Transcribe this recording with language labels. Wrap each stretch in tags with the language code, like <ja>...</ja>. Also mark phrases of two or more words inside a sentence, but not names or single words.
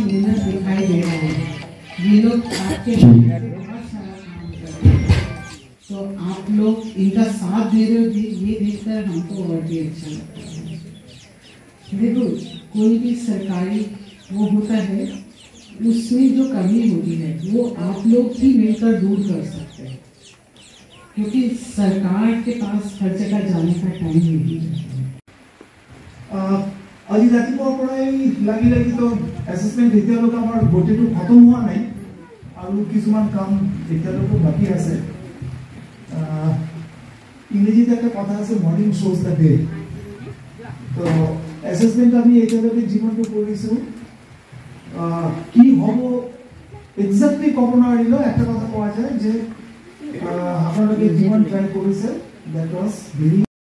<hi>मेहनत दिखाई दे रहा है ये लोग आपके बहुत सारा काम कर रहे हैं तो आप लोग इनका साथ दे रहे हो ये देखकर हमको और भी अच्छा लगता है। देखो कोई भी सरकारी वो होता है उसमें जो कमी होती है वो आप लोग ही मिलकर दूर कर सकते हैं क्योंकि सरकार के पास हर जगह जाने का टाइम नहीं है।</hi> <as>আজি ৰাতিপুৱাৰ পৰাই লাগি তো এছেছমেণ্ট এতিয়ালৈকে আমাৰ গোটেইটো খতম হোৱা নাই আৰু কিছুমান কাম এতিয়ালৈকে বাকী আছে।</as> <bn>ইংরেজিতে একটা কথা আছে</bn> <en>morning shows the day.</en> <as>তো এছেছমেণ্ট আমি এতিয়ালৈকে যিমানটো কৰিছোঁ কি হ'ব এক্সাক্টলি ক'ব নোৱাৰিলেও একটা কথা কোৱা যায় যে আপোনালোকে যিমান ট্ৰাই কৰিছে</as> <en>that was very</en>